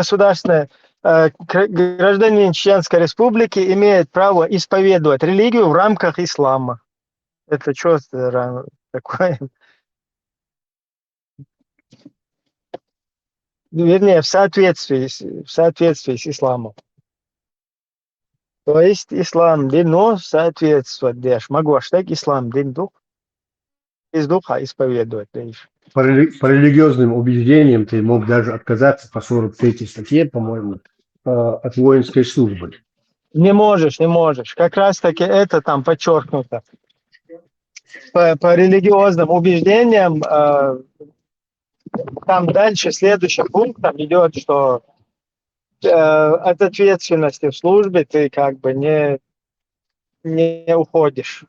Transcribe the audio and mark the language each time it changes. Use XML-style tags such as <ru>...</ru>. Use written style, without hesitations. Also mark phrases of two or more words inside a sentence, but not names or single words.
<ru>Гражданин Чеченской Республики имеет право исповедовать религию в рамках ислама. Это что такое? Вернее, в соответствии с исламом. То есть ислам дино соответствует деш. Могу так ислам дин дух. Из духа исповедовать. По религиозным убеждениям ты мог даже отказаться по 43 статье, по-моему, от воинской службы. Не можешь. Как раз таки это там подчеркнуто. По религиозным убеждениям там дальше следующим пунктом идет, что от ответственности в службе ты как бы не уходишь.</ru>